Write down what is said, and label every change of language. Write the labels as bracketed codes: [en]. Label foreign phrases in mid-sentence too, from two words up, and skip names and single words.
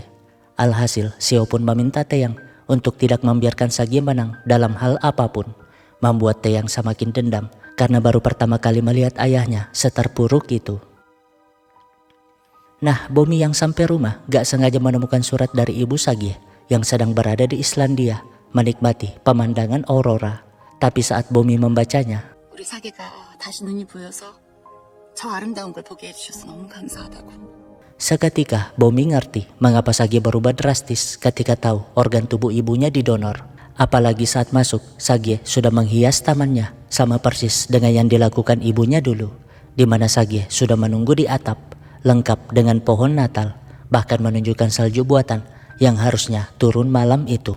[id] Alhasil Seo pun meminta Taeyang untuk tidak membiarkan Sagye menang dalam hal apapun, membuat Taeyang semakin dendam karena baru pertama kali melihat ayahnya seterpuruk itu. Nah, Bomi yang sampai rumah gak sengaja menemukan surat dari ibu Sagye yang sedang berada di Islandia menikmati pemandangan aurora. Tapi saat Bomi membacanya, [ko] 우리 사계가 다시 눈이 보여서 저 아름다운 걸 보게 해주셔서 너무 감사하다고. [id] Seketika Bomi ngerti mengapa Sagye berubah drastis ketika tahu organ tubuh ibunya didonor. Apalagi saat masuk, Sagye sudah menghias tamannya sama persis dengan yang dilakukan ibunya dulu, di mana Sagye sudah menunggu di atap, lengkap dengan pohon Natal, bahkan menunjukkan salju buatan yang harusnya turun malam itu.